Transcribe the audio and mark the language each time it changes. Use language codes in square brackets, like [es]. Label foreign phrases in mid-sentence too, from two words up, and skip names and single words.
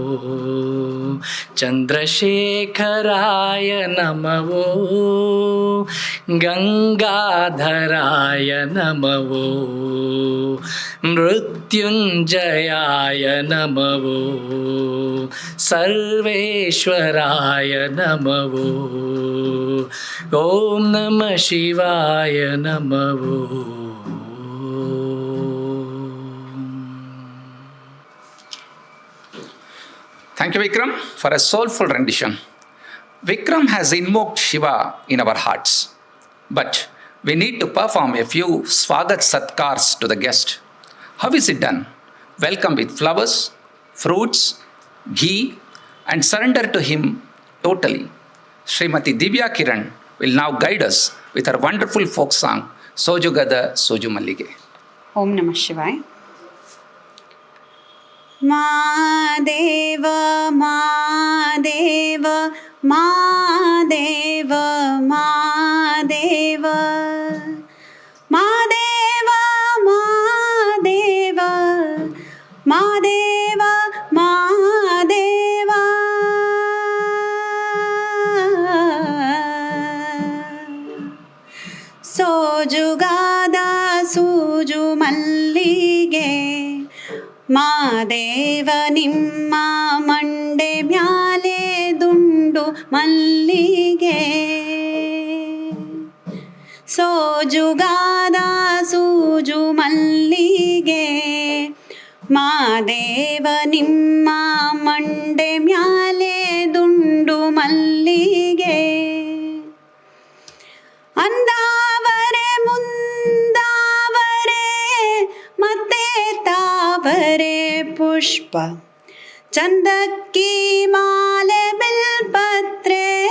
[sa] ಚಂದ್ರಶೇಖರಾಯ ನಮಃ ಗಂಗಾಧರಾಯ ನಮಃ ಮೃತ್ಯುಂಜಯಾಯ ನಮಃ ಸರ್ವೇಶ್ವರಾಯ ನಮಃ ಓಂ ನಮಃ ಶಿವಾಯ ನಮಃ. [en] Thank you, Vikram, for a soulful rendition. Vikram has invoked Shiva in our hearts, but we need to perform a few [hi] स्वागत सत्कार [en] to the guest. How is it done? Welcome with flowers, fruits, ghee, and surrender to him totally. Srimati Divya Kiran will now guide us with her wonderful folk song, Sojugada Soju Mallige. [sa] ओं नमः शिवाय. [kn] Madeva, Madeva, Madeva, Madeva, Madeva, Madeva, Madeva, Madeva. Sojugada Suju Mallige ಮಾದೇವ ನಿಮ್ಮ ಮಂಡೆ ಮ್ಯಾಲೆ ದುಂಡು ಮಲ್ಲಿಗೆ ಸೋಜುಗಾದ ಸೂಜು ಮಲ್ಲಿಗೆ ಮಾದೇವ ನಿಮ್ಮ ಮಂಡೆ ಮ್ಯಾಲೆ ದುಂಡು ಮಲ್ಲಿಗೆ ಅಂದಾವರೆ ಮುಂದಾವರೆ ಮತ್ತೆ ತಾವರೆ ಪುಷ್ಪ ಚಂದಕ್ಕಿ ಮಾಲೆ ಬಿಲ್ಪತ್ರೆ